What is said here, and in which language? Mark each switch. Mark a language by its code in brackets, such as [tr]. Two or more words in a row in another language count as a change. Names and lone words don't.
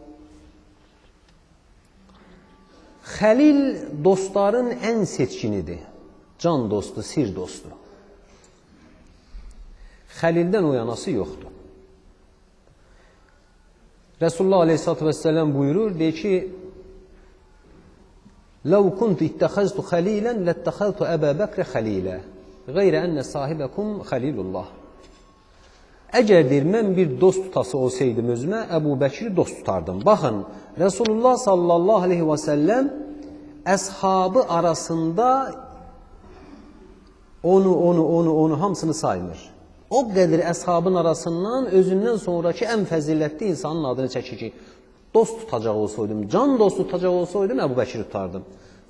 [az] Xəlil dostların ən seçkinidir. Can dostu, sir dostu. Xəlildən o yanası yoxdur. [ar] رسول الله عليه الصلاة والسلام [az] buyurur, deyir ki, [ar] لَوْ كُنْتُ اِتَّخَزْتُ خَلِيلًا لَاتَّخَذْتُ أَبَا بَكْرَ خَلِيلًا غَيْرَ أَنَّ صَاحِبَكُمْ خَلِيلُ اللّٰهِ. [az] Əgər deyir, mən bir dost tutası olsaydım özümə, Əbu Bəkri dost tutardım. Baxın, [ar] رسول الله صلى الله عليه وسلم [az] əshabı arasında onu hamısını saymır. O qədər əshabın arasından özündən sonraki ən fəzilətli insanın adını çəkir ki, dost tutacaq olsaydım, can dost tutacaq olsaydım, Əbu Bəkri tutardım.